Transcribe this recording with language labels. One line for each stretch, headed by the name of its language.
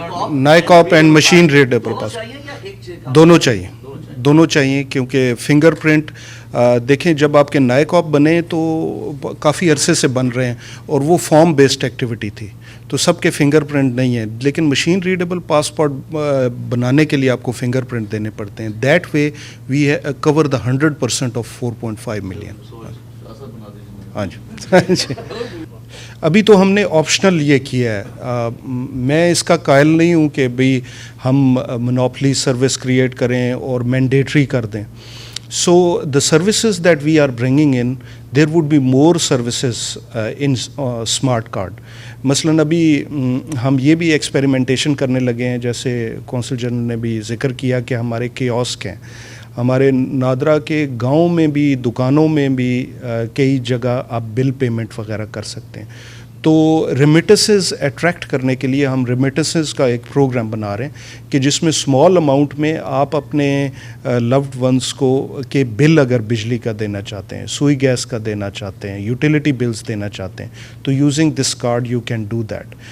Urdu: نائکاپ and machine readable پاس دونوں چاہیے دونوں چاہیے کیونکہ فنگر پرنٹ دیکھیں جب آپ کے نائکاپ بنے تو کافی عرصے سے بن رہے ہیں اور وہ فارم بیسڈ ایکٹیویٹی تھی تو سب کے فنگر پرنٹ نہیں ہیں لیکن مشین ریڈیبل پاسپورٹ بنانے کے لیے آپ کو فنگر پرنٹ دینے پڑتے ہیں
English: That way we cover the 100% of 4.5 million.
Urdu: ہاں جی ابھی تو ہم نے آپشنل یہ کیا ہے میں اس کا قائل نہیں ہوں کہ بھئی ہم مونوپلی سروس کریٹ کریں اور مینڈیٹری کر دیں.
English: So the services that we are bringing in, there would be more services in smart card.
Urdu: مثلاً ابھی ہم یہ بھی ایکسپیریمنٹیشن کرنے لگے ہیں جیسے کونسل جنرل نے بھی ذکر کیا کہ ہمارے کیوسک ہیں ہمارے نادرا کے گاؤں میں بھی دکانوں میں بھی کئی جگہ آپ بل پیمنٹ وغیرہ کر سکتے ہیں. تو ریمیٹنسز اٹریکٹ کرنے کے لیے ہم ریمیٹنسز کا ایک پروگرام بنا رہے ہیں کہ جس میں اسمال اماؤنٹ میں آپ اپنے لوڈ ونس کو کہ بل اگر بجلی کا دینا چاہتے ہیں سوئی گیس کا دینا چاہتے ہیں یوٹیلیٹی بلز دینا چاہتے ہیں تو
English: Using this card you can do that.